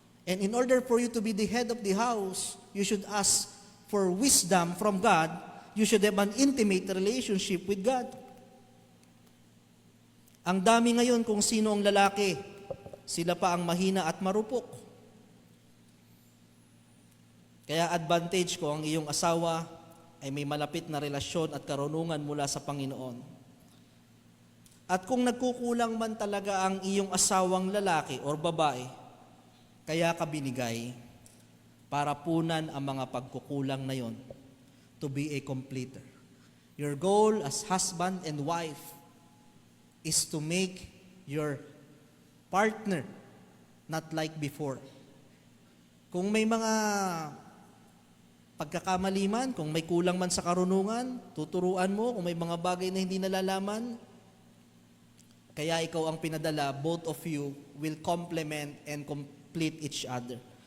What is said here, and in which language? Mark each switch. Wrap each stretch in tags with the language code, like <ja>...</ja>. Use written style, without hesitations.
<en>And in order for you to be the head of the house, you should ask for wisdom from God. You should have an intimate relationship with God.</en> <tl>Ang dami ngayon kung sino ang lalaki, sila pa ang mahina at marupok. Kaya advantage ko ang iyong asawa ay may malapit na relasyon at karunungan mula sa Panginoon. At kung nagkukulang man talaga ang iyong asawang lalaki o babae, kaya ka binigay para punan ang mga pagkukulang na yon</tl> <en>to be a completer. Your goal as husband and wife is to make your partner not like before.</en> <tl>Kung may mga pagkakamali man, kung may kulang man sa karunungan, tuturuan mo. Kung may mga bagay na hindi nalalaman, kaya ikaw ang pinadala,</tl> <en>both of you will complement and complete each other.</en>